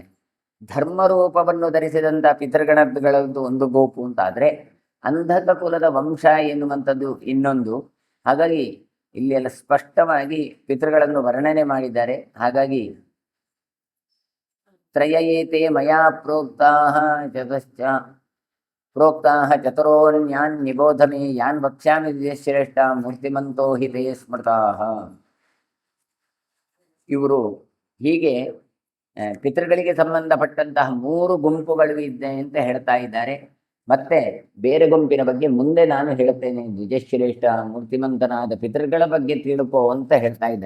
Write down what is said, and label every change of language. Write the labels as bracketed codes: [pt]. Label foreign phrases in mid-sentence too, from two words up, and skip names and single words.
[kn] ಧರ್ಮರೂಪವನ್ನು ಧರಿಸಿದಂಥ ಪಿತೃಗಣಗಳದ್ದು ಒಂದು ಗೋಪು ಅಂತಾದರೆ ಅಂಧಕ ಕುಲದ ವಂಶ ಎನ್ನುವಂಥದ್ದು ಇನ್ನೊಂದು. ಹಾಗಾಗಿ ಇಲ್ಲಿ ಎಲ್ಲ ಸ್ಪಷ್ಟವಾಗಿ ಪಿತೃಗಳನ್ನು ವರ್ಣನೆ ಮಾಡಿದ್ದಾರೆ. [sa] ಹಾಗಾಗಿ ತ್ರಯಯೇತೆ ಮಯಾ ಪ್ರೋಕ್ತಾಃ ಚತುರೋನ್ಯಾನ್ ನಿಬೋಧ ಮೇ ಯಾನ್ ವಕ್ಷ್ಯಾಮಿ ಶ್ರೇಷ್ಠ ಮೂರ್ತಿಮಂತೋ ಹಿ ತೇ ಸ್ಮೃತಾಃ. [kn] ಇವರು ಹೀಗೆ ಪಿತೃಗಳಿಗೆ ಸಂಬಂಧಪಟ್ಟಂತಹ 3 ಗುಂಪುಗಳು ಇದೆ ಅಂತ ಹೇಳ್ತಾ ಇದ್ದಾರೆ. ಮತ್ತೆ ಬೇರೆ ಗುಂಪಿನ ಬಗ್ಗೆ ಮುಂದೆ ನಾನು ಹೇಳ್ತೇನೆ, ದ್ವಿಜಶ್ರೇಷ್ಠ ಮೂರ್ತಿಮಂತನಾದ ಪಿತೃಗಳ ಬಗ್ಗೆ ತಿಳ್ಕೋ ಅಂತ ಹೇಳ್ತಾ ಇದ್ದಾರೆ.